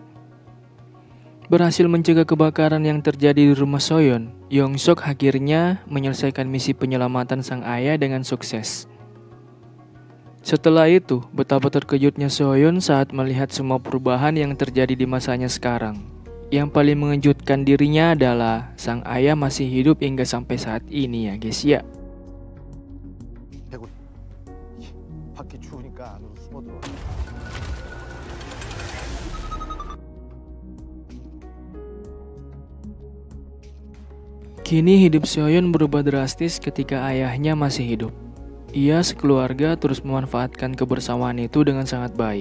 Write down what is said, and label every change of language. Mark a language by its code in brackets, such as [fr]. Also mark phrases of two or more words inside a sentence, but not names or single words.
[id] Berhasil mencegah kebakaran yang terjadi di rumah Soyeon, Hyung Suk akhirnya menyelesaikan misi penyelamatan sang ayah dengan sukses. Setelah itu, betapa terkejutnya Soyeon saat melihat semua perubahan yang terjadi di masanya sekarang. Yang paling mengejutkan dirinya adalah sang ayah masih hidup hingga sampai saat ini ya guys ya. [ko] 밖에 추우니까 안으로 숨어들어. [id] Kini hidup Soyeon berubah drastis ketika ayahnya masih hidup. Ia sekeluarga terus memanfaatkan kebersamaan itu dengan sangat baik.